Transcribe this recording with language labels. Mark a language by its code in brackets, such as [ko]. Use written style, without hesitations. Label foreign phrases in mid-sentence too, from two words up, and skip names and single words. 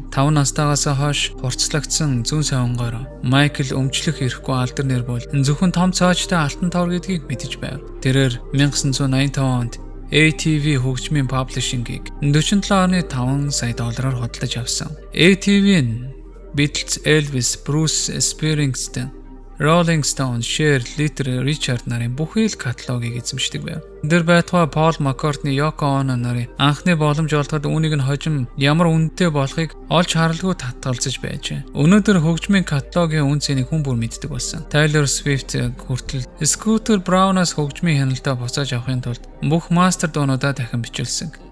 [mn] 5 настайгаас хойш хурцлагдсан зүүн савангоор Майкл өмчлөх эрхгүй алдар нэр бол зөвхөн том цааштай алтан товор гэдгийг мэдэж байв. Тэрээр 1985 онд ATV хөгжмийн паблишингийг $47.5 сая худалдаж авсан. ATV нь Beatles, Elvis, Bruce Springsteen, Rolling Stone, Cher, Little Richard нарын бүхий л каталогийг эзэмшдэг байв. Тэр байтугай Paul McCartney, Yoko Ono нарын анхны боломж олдоход үүнийг нь хожим ямар үнэтэй болохыг олж харалгүй татгалзаж байжээ. Өнөөдөр хөгжмийн каталогийн үн цэнийг хүн бүр мэддэг болсон. Taylor Swift хүртэл Scooter Braun-аас хөгжмийн хяналтаа буцааж авахын тулд бүх мастер дуунуудаа дахин бичүүлсэн.